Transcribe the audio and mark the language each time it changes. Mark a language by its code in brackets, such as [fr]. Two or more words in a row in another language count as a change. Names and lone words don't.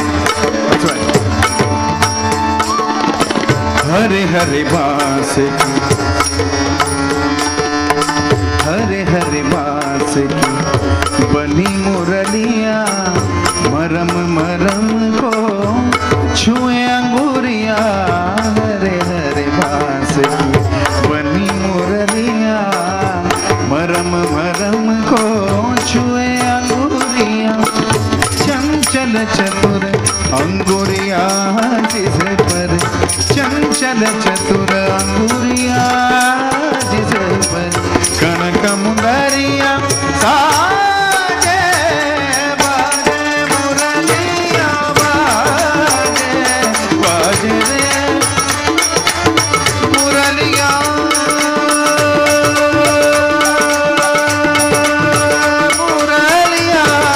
[en] That's why. [hi] हरे हरे बाँस की, हरे हरे बाँस की, बनी मुरलिया, मरम मरम को, छुए अंगुरिया. हरे हरे बाँस की, बनी मुरलिया, मरम मरम को, छुए अंगुरिया. चंचल चतुर अंगुरिया जिस पर, चंचल चतुर अंगुरिया जिस पर, कनक मुंदरिया साजे बाजे मुरलिया बाजे बाजे रे मुरलिया मुरलिया